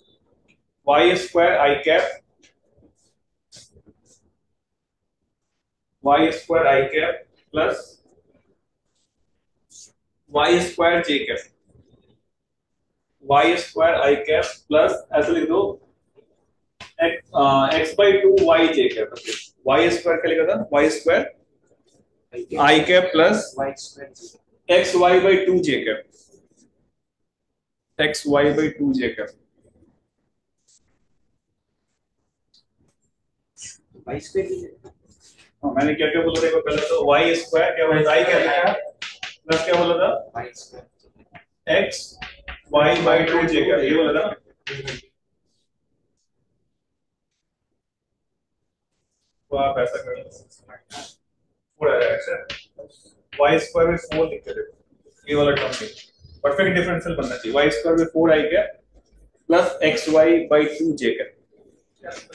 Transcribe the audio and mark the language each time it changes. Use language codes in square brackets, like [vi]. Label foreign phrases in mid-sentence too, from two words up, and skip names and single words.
[en] I cap plus y square j cap, y square I cap plus [hi] ऐसे लिख दो [en] x by 2 y j cap, y square [hi] क्या लिखा था, [en] y square I cap plus x y by 2 j cap, x y by 2 j cap. y square [hi] मैंने क्या क्या बोला था पहले, तो [en] y square [hi] क्या बोला था, I क्या लिखा प्लस क्या बोला था, [en] y square x y by 2 j cap, [hi] ये बोला था। तो आप ऐसा कर लो, पूरा ऐसा [en] y square [hi] में 4 लिख दे, ये वाला टर्म है [en] perfect differential [hi] बनना चाहिए, [en] y square [hi] में [en] 4 I cap plus xy by 2 j cap.